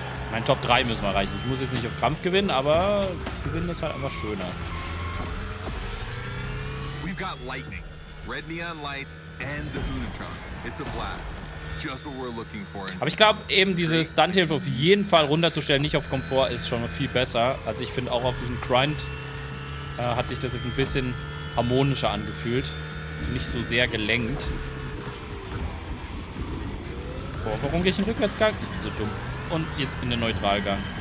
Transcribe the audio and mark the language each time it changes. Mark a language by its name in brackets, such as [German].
[German] Mein Top 3 müssen wir erreichen. Ich muss jetzt nicht auf Krampf gewinnen, aber gewinnen ist halt einfach schöner. [English] We've got lightning, red neon light, and the Hoonigan. It's a blast. Just what we're looking for. [German] Aber ich glaube, eben diese Stunthilfe auf jeden Fall runterzustellen, nicht auf Komfort, ist schon viel besser. Also ich finde auch auf diesem Grind hat sich das jetzt ein bisschen harmonischer angefühlt. Nicht so sehr gelenkt. Boah, warum gehe ich in den Rückwärtsgang? Ich bin so dumm. Und jetzt in den Neutralgang.